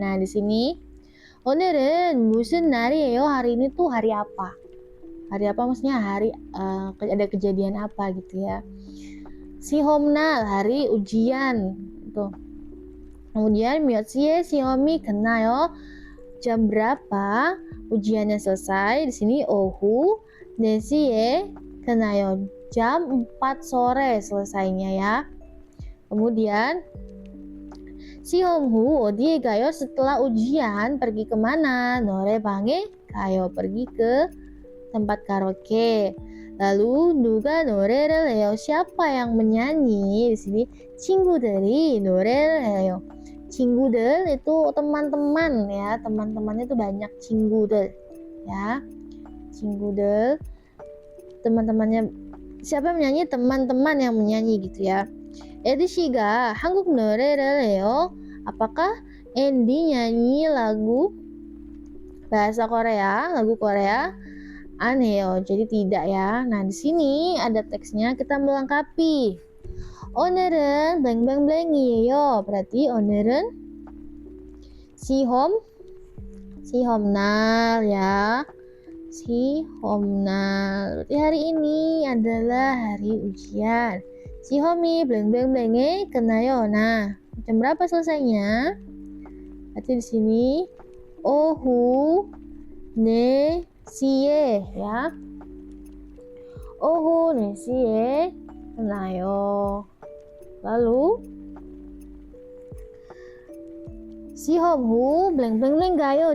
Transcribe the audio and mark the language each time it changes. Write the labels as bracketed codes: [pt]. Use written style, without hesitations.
[id] Nah, di sini [ko] 오늘은 무슨 날이에요? [id] Hari ini tuh hari apa? Hari apa maksudnya hari ada kejadian apa gitu ya. 시험날 hari ujian tuh. Kemudian [ko] 몇 시에 시험이 끝나요? [id] Jam berapa ujiannya selesai? Di sini [ko] 오후 4시에 끝나요. [id] Jam 4 sore selesainya ya. Kemudian [ko] 시험 후 어디에 가요? [id] Setelah ujian pergi kemana? [ko] 노래방에 가요. [id] Pergi ke tempat karaoke. Lalu [ko] 누가 노래를 해요? [id] Siapa yang menyanyi? Di sini [ko] 친구들이 노래를 해요. [id] 친구들 itu teman-teman ya. Teman-temannya itu banyak 친구들 ya. 친구들 teman-temannya siapa yang menyanyi? Teman-teman yang menyanyi gitu ya. [ko] 에디 씨가 한국 노래를 해요. [id] Apakah Andy nyanyi lagu bahasa Korea, lagu Korea? [ko] 안 해요. [id] Jadi tidak ya. Nah, di sini ada teksnya, kita melengkapi. [ko] 오늘은 blank-blank-blank이에요. [id] Berarti 오늘은 시험날 ya. [ko] 시험날. [id] Berarti hari ini adalah hari ujian. [ko] 시험이 blank-blank-blank에 끝나요. [id] Nah, jam berapa selesainya? Berarti di sini [ko] 오후 4시에 [id] ya. [ko] 오후 4시에 끝나요. [id] Lalu [ko] 시험 후 blank-blank-blank gayo.